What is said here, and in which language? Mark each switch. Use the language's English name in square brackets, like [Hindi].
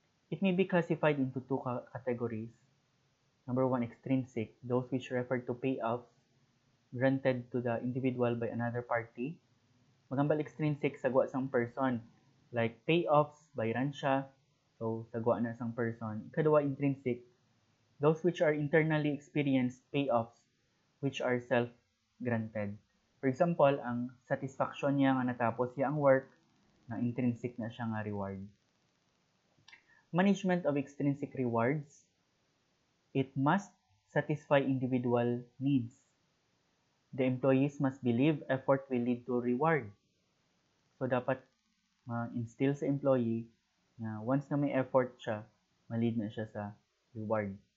[English] It may be classified into 2 categories. Number 1, extrinsic, those which refer to payoffs granted to the individual by another party. [Hiligaynon] Magambal extrinsic, sagwa sang person, like payoffs bayaran siya, so sagwa na sang person. [English] Ikadua, intrinsic, those which are internally experienced payoffs which are self-granted. [Hiligaynon] For example, ang satisfaction niya nga natapos siya ang work, na intrinsic na siya nga reward. [English] Management of extrinsic rewards, it must satisfy individual needs. The employees must believe effort will lead to reward. [Hiligaynon] So dapat ma-instill sa employee na once na may effort siya, ma-lead na siya sa reward.